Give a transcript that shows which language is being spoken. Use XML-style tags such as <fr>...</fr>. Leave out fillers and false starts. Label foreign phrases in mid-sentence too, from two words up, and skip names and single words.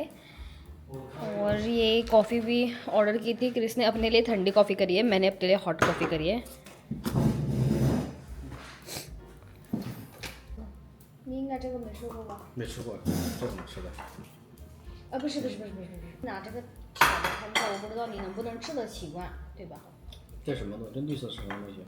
<hi>और ये कॉफ़ी भी ऑर्डर की थी, क्रिस ने अपने लिए ठंडी कॉफ़ी करी है, मैंने अपने लिए</hi> <en>hot coffee</en> <hi>करी है।</hi> <zh>拿这个很好，我不知道你能不能吃得习惯，对吧？这什么东西？这绿色是什么东西？</zh>